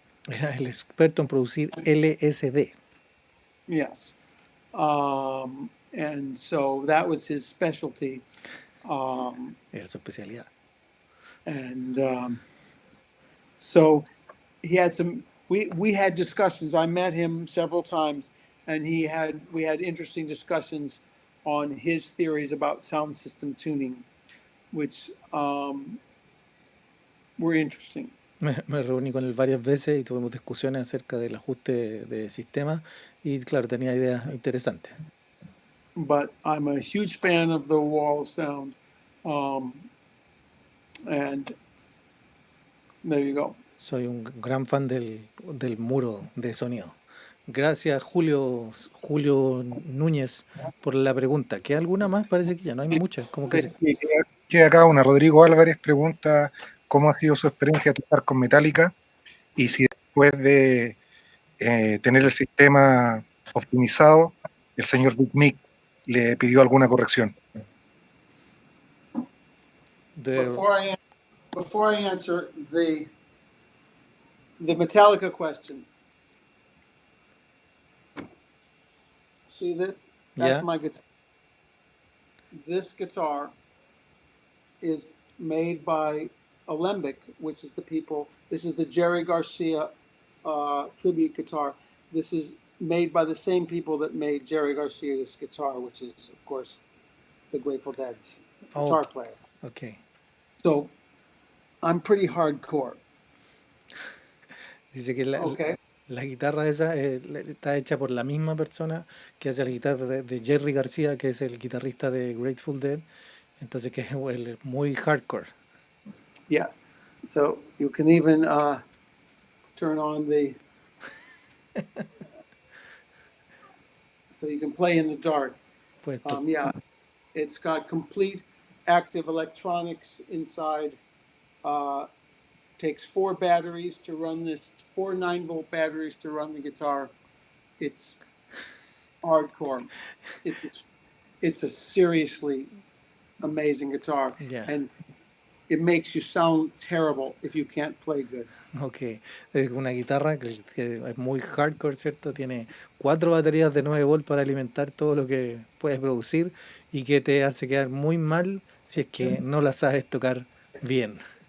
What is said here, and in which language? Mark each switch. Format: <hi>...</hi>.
<es>Era el experto en producir LSD.</es> <en>Yes. And so that was his specialty.</en> <es>Era su especialidad.</es> <en>And so he had we had discussions. I met him several times, and we had interesting discussions on his theories about sound system tuning, which were interesting.</en> <es>Me reuní con él varias veces y tuvimos discusiones acerca del ajuste de sistema y claro, tenía ideas interesantes.</es> <en>But I'm a huge fan of the wall sound. Um, and there you go.</en> <es>Soy un gran fan del muro de sonido. Gracias, Julio Núñez, por la pregunta. ¿Qué alguna más? Parece que ya no hay muchas. Como que Sí, queda acá una. Rodrigo Álvarez pregunta cómo ha sido su experiencia tocar con Metallica y si después de tener el sistema optimizado, el señor Big Mick le pidió alguna corrección.</es> <en>Before I answer the Metallica question, see this? That's</en> <es>¿ya?</es> <en>my guitar. This guitar is made by Alembic, which is the people. This is the Jerry Garcia tribute guitar. This is made by the same people that made Jerry Garcia's guitar, which is, of course, the Grateful Dead's guitar player. Ok. So I'm pretty hardcore.</en> <es>Dice que</es> <en>Okay.</en> <es>la guitarra esa está hecha por la misma persona que hace la guitarra de Jerry García, que es el guitarrista de Grateful Dead. Entonces que es muy hardcore.</es> <en>Yeah. So you can even turn on the so you can play in the dark.</en> <es>Pues</es> <en>Yeah, it's got complete active electronics inside. Takes 4 batteries to run this, 4 9-volt batteries to run the guitar. It's hardcore. It's a seriously amazing guitar. Yeah. And it makes you sound terrible if you can't play good.</en> <es>Ok, es una guitarra que es muy hardcore, ¿cierto? Tiene 4 baterías de 9 volts para alimentar todo lo que puedes producir y que te hace quedar muy mal si es que no la sabes tocar bien.</es>